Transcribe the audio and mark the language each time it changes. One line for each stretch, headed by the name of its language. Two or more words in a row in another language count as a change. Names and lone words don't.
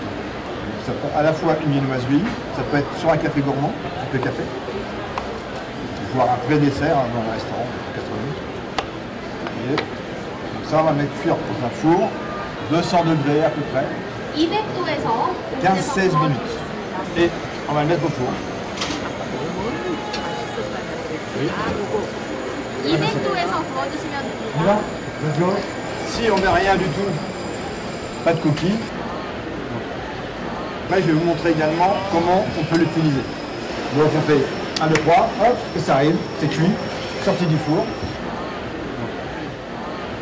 French: Ça peut à la fois une viennoiserie, ça peut être sur un café gourmand, un peu café, voire un pré-dessert dans un restaurant de 80. Et donc ça, on va mettre cuire dans un four, 200 degrés à peu près, 15-16 minutes. Et on va le mettre au four. Oui.
Korean: 200도에서 구워주시면 됩니다.
French: Si on met rien du tout, pas de coquille. Là, je vais vous montrer également comment on peut l'utiliser. Donc on fait 1, 2, 3, hop, et ça arrive, c'est cuit, sorti du four.